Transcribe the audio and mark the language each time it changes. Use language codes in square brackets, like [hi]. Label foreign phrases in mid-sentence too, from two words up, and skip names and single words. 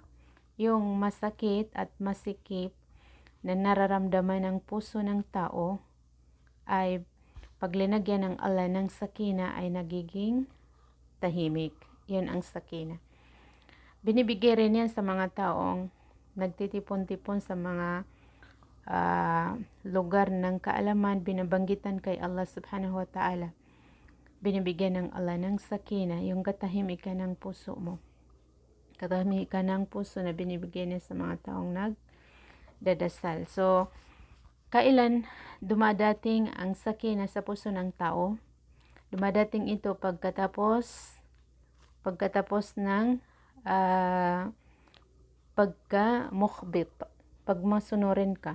[tl] Yung masakit at masikip na nararamdaman ng puso ng tao ay pag linagyan ng Allah ng sakina ay nagiging tahimik. Yun ang sakina. Binibigay rin yan sa mga taong nagtitipon-tipon sa mga lugar ng kaalaman, binabanggitan kay Allah [ar] سبحانه وتعالى. [tl] Binibigyan ng Allah ng sakina, yung katahimikan ng puso mo. Katahimikan ng puso na binibigyan niya sa mga taong nagdadasal. So, kailan dumadating ang sakina sa puso ng tao? Dumadating ito pagkatapos ng pagka-mukhbit, pag masunurin ka.